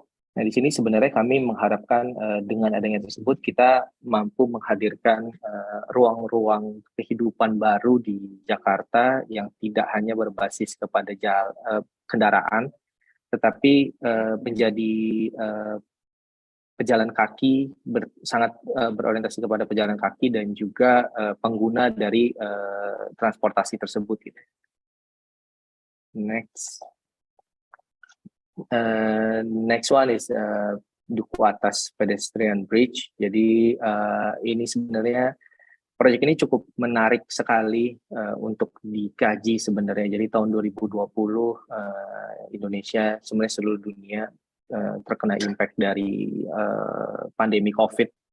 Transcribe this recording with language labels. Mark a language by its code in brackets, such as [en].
[id] Nah, di sini sebenarnya kami mengharapkan dengan adanya tersebut kita mampu menghadirkan ruang-ruang kehidupan baru di Jakarta yang tidak hanya berbasis kepada kendaraan, tetapi menjadi pejalan kaki, sangat berorientasi kepada pejalan kaki dan juga pengguna dari transportasi tersebut. Gitu. [en] Next. Next one is Duku Atas Pedestrian Bridge. [id] Jadi ini sebenarnya proyek ini cukup menarik sekali untuk dikaji sebenarnya. Jadi tahun 2020 Indonesia, sebenarnya seluruh dunia terkena impact dari pandemi COVID.